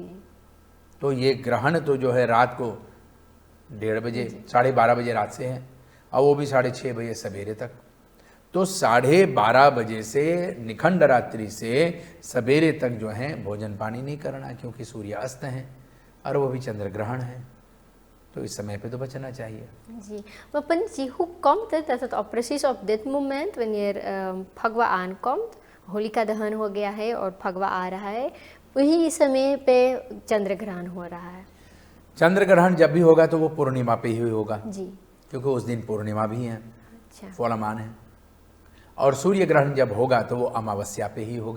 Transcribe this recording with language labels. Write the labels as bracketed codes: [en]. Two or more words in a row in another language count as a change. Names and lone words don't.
[hi] तो ये ग्रहण तो जो है रात को 1:30 बजे 12:30 बजे रात से है, और वो भी 6:30 बजे सवेरे तक। तो 12:30 बजे से निखंड रात्रि से सवेरे तक जो है भोजन पानी नहीं करना, क्योंकि सूर्य अस्त है और वो भी चंद्र ग्रहण है, तो इस समय पे तो बचना चाहिए। जी, [nl] maar Pandiet जी, hoe komt het dat het op precies op dit moment, wanneer Phagwa aankomt, [hi] होलिका दहन हो गया है और फगवा आ रहा है, वही समय पे चंद्र ग्रहण हो रहा है? चंद्र ग्रहण जब भी होगा तो वो पूर्णिमा पे ही होगा जी। क्योंकि उस दिन पूर्णिमा भी है, अच्छा। फौलमान है। और सूर्य ग्रहण जब होगा तो वो अमावस्या पे ही होगा।